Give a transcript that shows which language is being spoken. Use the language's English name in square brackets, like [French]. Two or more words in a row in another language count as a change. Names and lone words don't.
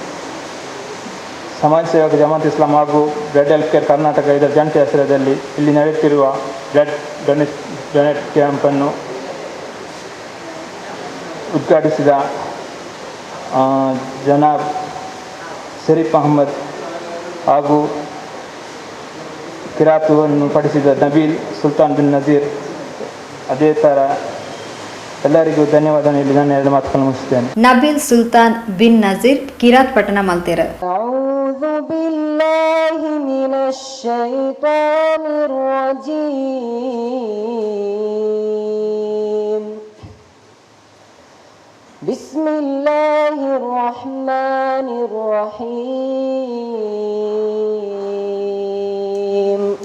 [Kannada] ಸಮಾಜ ಸೇವಕ ಜಮಾತ್ ಇಸ್ಲಾಂ ಹಾಗೂ ಬ್ಲಡ್ ಹೆಲ್ಪ್ ಕೇರ್ ಕರ್ನಾಟಕ ಇದರ ಜಂಟಿ ಹೆಸರದಲ್ಲಿ ಇಲ್ಲಿ ನಡೆಯುತ್ತಿರುವ [English] blood donate [Kannada] ಕ್ಯಾಂಪನ್ನು ಉದ್ಘಾಟಿಸಿದ ಜನಾಬ್ ಶರೀಫ್ ಅಹಮದ್ ಹಾಗೂ ಕಿರಾತುವನ್ನು ಪಡಿಸಿದ ನಬೀಲ್ ಸುಲ್ತಾನ್ ಬಿನ್ ನಜೀರ್, ಅದೇ ಥರ ಎಲ್ಲರಿಗೂ ಧನ್ಯವಾದ ನೀಡಿ ನಾನು 2 ಮಾತುಗಳನ್ನು ಮುಗಿಸ್ತೇನೆ. [Tulu] ನಬೀಲ್ ಸುಲ್ತಾನ್ ಬಿನ್ ನಜೀರ್ ಕಿರಾತ್ ಪಠಣ ಮಲ್ತೇರ. [Arabic] أعوذ بالله من الشيطان الرجيم. بسم الله الرحمن الرحيم.